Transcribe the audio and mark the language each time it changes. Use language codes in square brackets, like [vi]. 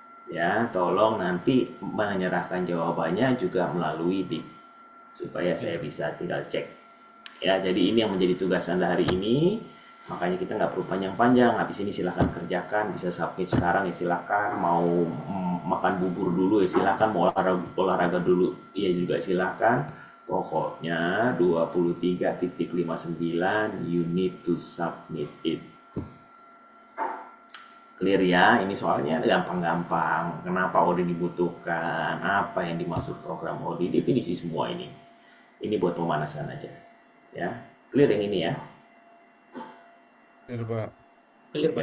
[id] Ya, tolong nanti menyerahkan jawabannya juga melalui BIK supaya saya bisa tinggal cek. Ya, jadi ini yang menjadi tugas Anda hari ini. Makanya kita nggak perlu panjang-panjang. Habis ini silahkan kerjakan, bisa submit sekarang ya silahkan. Mau makan bubur dulu ya silahkan, mau olahraga dulu ya juga silahkan. Pokoknya [en] 23.59 you need to submit it. [id] Clear ya, ini soalnya gampang-gampang. Kenapa OD dibutuhkan? Apa yang dimaksud program OD? Definisi semua ini. Ini buat pemanasan aja. Ya, clear yang ini ya. Bener, Pak. Clear, Pak.